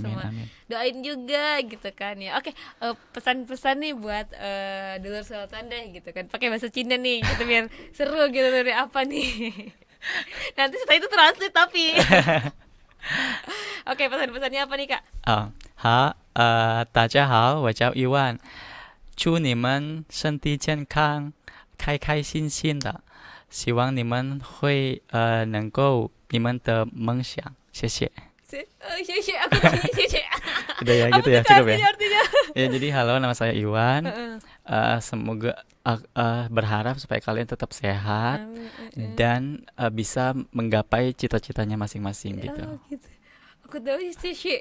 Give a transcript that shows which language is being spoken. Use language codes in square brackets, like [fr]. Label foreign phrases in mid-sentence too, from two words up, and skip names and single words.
[id] amin, semua amin. doain juga gitu kan ya. Oke, pesan-pesan nih buat dulur Sultan deh gitu kan, pakai bahasa Cina nih gitu biar seru gitu, dari apa nih. Nanti setelah itu translate tapi. Oke, pesan-pesannya apa nih Kak? [zh] 大家好，我叫伊万，祝你们身体健康，开开心心的，希望你们会能够你们的梦想，谢谢。 [id] Aku tanya Sheshe. Udah ya, Apa gitu ya, tuh, Kak, cukup ya. artinya? Ya, jadi halo, nama saya Iwan. Heeh. Semoga berharap supaya kalian tetap sehat dan bisa menggapai cita-citanya masing-masing gitu. Oh, gitu. Aku tahu Sheshe.